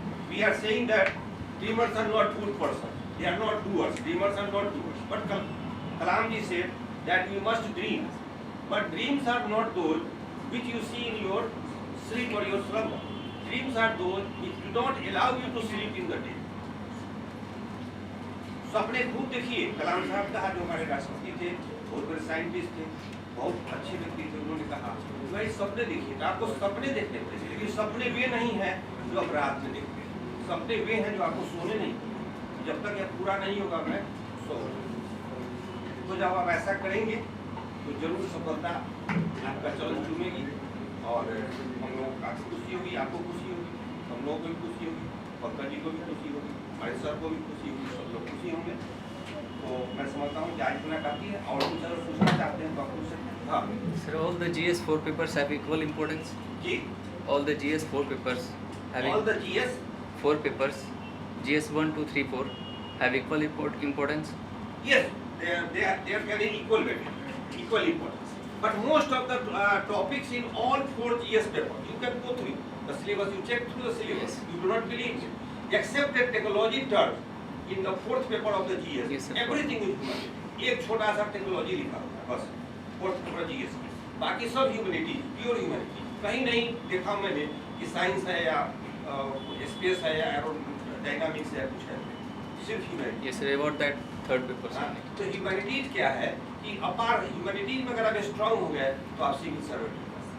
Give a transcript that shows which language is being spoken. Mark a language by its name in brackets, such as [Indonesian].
[English] We are saying that dreamers are not good persons. They are not doers. Dreamers are not doers. But Kalam ji said that you must dream. But dreams are not those which you see in your sleep or your slumber. Dreams are those which do not allow you to sleep in the day. [Hindi] सपने खूब देखिए. कलाम साहब कहा जो हमारे राष्ट्रपति थे, बहुत बड़े साइंटिस्ट थे, बहुत अच्छे व्यक्ति थे, उन्होंने कहा भाई सपने देखिए. आपको सपने देखने पड़ेंगे, लेकिन सपने वे नहीं हैं जो आप रात में देखते हैं. सपने वे हैं जो आपको सोने नहीं. जब तक यह पूरा नहीं होगा मैं सो. तो जब आप ऐसा करेंगे तो जरूर सफलता आपका चरण चूमेगी और हम लोग को खुशी होगी, आपको खुशी होगी, हम लोगों को भी खुशी होगी, पंकज जी को भी खुशी होगी, हमारे सर को भी खुशी होगी, सब लोग खुशी होंगे. तो मैं समझता हूँ कि आज इतना काफ़ी है. और कुछ अगर पूछना चाहते हैं तो आप पूछ सकते हैं. हाँ [English] Sir, all the GS4 papers have equal importance? [Hindi] Ji. [English] All the GS4 papers have All the GS 4 papers, GS1, 2, 3, 4 have equal importance? yes, they are carrying equal weight, equal importance. But most of the topics in all 4 GS papers, you can go through the syllabus, you check through the syllabus, you do not believe it. Except the technology term in the 4th paper of the GS, Yes, sir. everything is humanity. [Hindi] एक छोटा सा technology लिखा होता है बस 4th paper GS में. बाकी सब ह्यूमैनिटी, प्योर ह्यूमैनिटी. कहीं नहीं देखा मैंने कि साइंस है या स्पेस है या एरोडायनामिक्स है, कुछ है. सिर्फ humanity. [English] Yes, sir. About that third paper. [Hindi] हाँ, तो ह्यूमैनिटीज क्या है कि अपार ह्यूमैनिटीज में अगर आप स्ट्रांग हो गए तो आप सिविल सर्वेंट हो गए.